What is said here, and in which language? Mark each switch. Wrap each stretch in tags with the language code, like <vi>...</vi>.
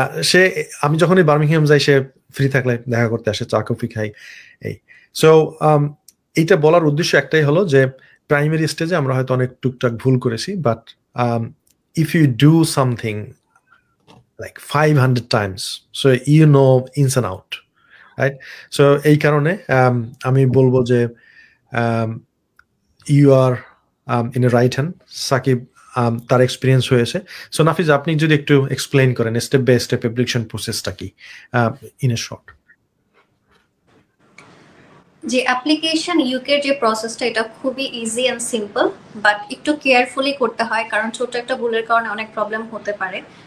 <bn>সে, আমি যখনই বার্মিংহাম যাই সে ফ্রি থাকলে দেখা করতে আসে, চা কফি খাই। এই সো এইটা বলার উদ্দেশ্য একটাই হলো যে প্রাইমারি স্টেজে আমরা হয়তো অনেক টুকটাক ভুল করেছি, but</bn> <en>if you do something like 500 times, so you know ins and out, right? So</en> <bn>এই কারণে আমি বলবো যে</bn> <en>you are in a right hand.</en> <bn>Shakib তার এক্সপিরিয়েন্স হয়েছে। সো নাফিজ, আপনি যদি একটু এক্সপ্লেইন করেন স্টেপ বাই স্টেপ অ্যাপ্লিকেশন প্রসেসটা কি ইন এ শর্ট। যে অ্যাপ্লিকেশন ইউকের যে প্রসেসটা, এটা খুবই ইজি অ্যান্ড সিম্পল, বাট একটু কেয়ারফুলি করতে হয়, কারণ ছোট একটা ভুলের কারণে অনেক প্রবলেম হতে পারে।</bn>